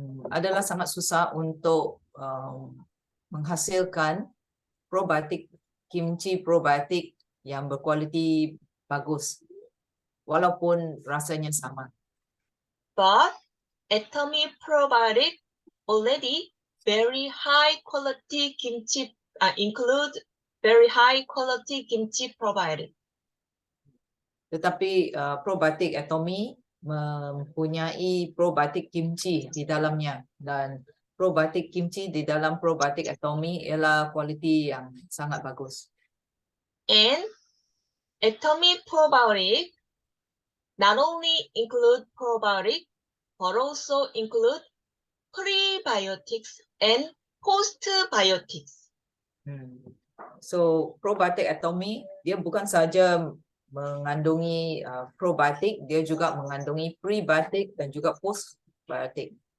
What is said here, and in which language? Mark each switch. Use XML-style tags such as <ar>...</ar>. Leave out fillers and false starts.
<ms>Adalah sangat susah untuk menghasilkan probiotik, kimchi probiotik yang berkualiti bagus, walaupun rasanya sama.</ms> <en>But Atomy probiotic already very high quality kimchi, include very high quality kimchi probiotic.</en> <ms>Tetapi probiotik atomi mempunyai probiotik kimchi di dalamnya, dan probiotik kimchi di dalam probiotik atomi ialah kualiti yang sangat bagus.</ms> <en>And Atomy probiotic not only include probiotic, but also include prebiotics and postbiotics.</en> <ms>So probiotik atomi dia bukan saja mengandungi probiotik, dia juga mengandungi prebiotik dan juga postbiotik.</ms>